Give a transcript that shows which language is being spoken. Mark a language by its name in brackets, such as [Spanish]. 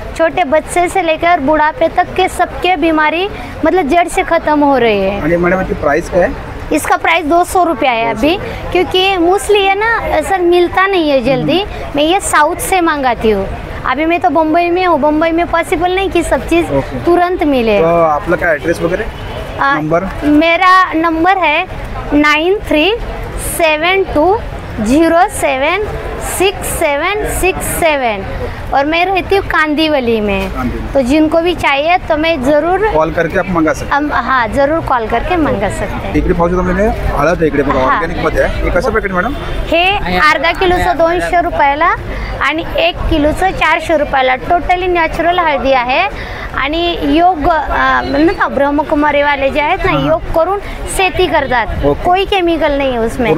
[Hindi] छोटे बच्चे से लेकर बुढ़ापे तक के सबके बीमारी मतलब जड़ से ख़त्म हो रही है। आणि मैडम इसकी प्राइस क्या है? इसका प्राइस 200 रुपया है अभी, क्योंकि मोस्टली है ना सर मिलता नहीं है जल्दी। मैं ये साउथ से मंगाती हूँ। अभी मैं तो बम्बई में हूँ, बम्बई में पॉसिबल नहीं कि सब चीज़ तुरंत मिले। [Marathi] तो आपला काय ॲड्रेस वगैरे नंबर? [Hindi] मेरा नंबर है 9372076767 और मैं रहती हूँ कांदीवली में। तो जिनको भी चाहिए तो मैं ज़रूर कॉल करके आप मंगा सकते हैं। हाँ ज़रूर कॉल करके मंगा सकते हैं। [Marathi] इकडे पाहू शकतो म्हणजे हळद आहे इकडे बघा, ऑर्गॅनिक मध्ये आहे। हे कसं पॅकेट मॅडम? हे अर्धा किलोचं 200 रुपयाला आणि 1 किलोचं 400 रुपयाला टोटली नॅचरल हळदी आहे। आणि योग म्हणतात ना ब्रह्मकुमारी वाले जे आहेत ना योग करून शेती करतात, [Hindi] कोई केमिकल नहीं है उसमें,